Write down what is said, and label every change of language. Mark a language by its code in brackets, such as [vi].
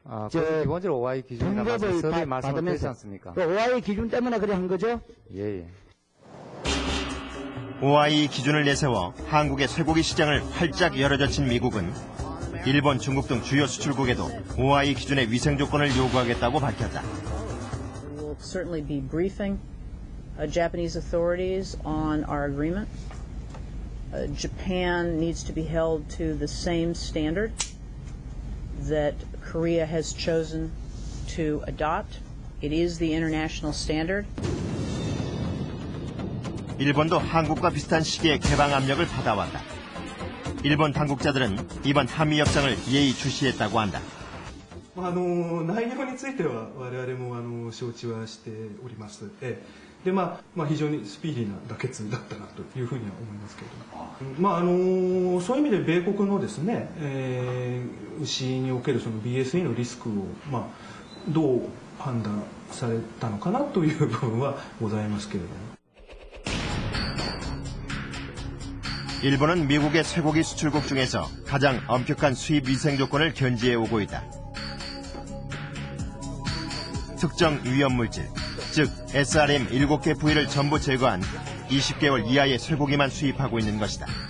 [ko] 기본적으로 OIE 기준이나 서류에 말씀을 드리지 않습니까? 그 OIE 기준 때문에 그래 한 거죠? 예. OIE 기준을 내세워 한국의 쇠고기 시장을 활짝 열어젖힌 미국은 일본, 중국 등 주요 수출국에도 OIE 기준의 위생 조건을 요구하겠다고 밝혔다. [en] We'll certainly be briefing Japanese authorities on our agreement. Japan needs to be held to the same standard that Korea has chosen to adopt. It is the international standard. [ko] 일본도 한국과 비슷한 시기에 개방 압력을 받아왔다. 일본 당국자들은 이번 한미 협상을 예의주시했다고 한다. [ja] 内容については我々も承知はしております。で非常にスピーディーな妥結だったなというふうには思いますけれども、そういう意味で米国のですね、牛におけるその BSE のリスクをどう判断されたのかなという部分はございますけれども。 [ko] 일본은 미국의 쇠고기 수출국 중에서 가장 엄격한 수입 위생 조건을 견지해 오고 있다. 특정 위험물질, 즉 SRM 7개 부위를 전부 제거한 20개월 이하의 쇠고기만 수입하고 있는 것이다.